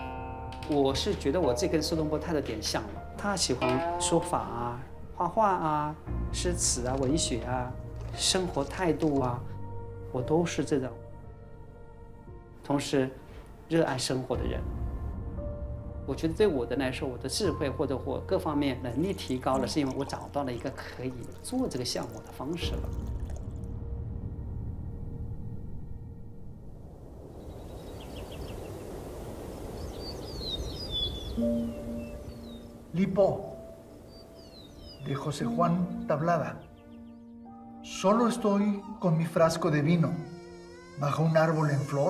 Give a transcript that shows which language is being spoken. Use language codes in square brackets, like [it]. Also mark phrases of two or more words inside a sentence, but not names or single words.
[zh] 我是觉得我这跟苏东坡太有点像了。他喜欢说法啊、画画啊、诗词啊、文学啊、生活态度啊，我都是这种。同时，热爱生活的人，我觉得对我的来说，我的智慧或者我各方面能力提高了，是因为我找到了一个可以做这个项目的方式了。 [es] Lipo, de José Juan Tablada. Solo estoy con mi frasco de vino, bajo un árbol en flor.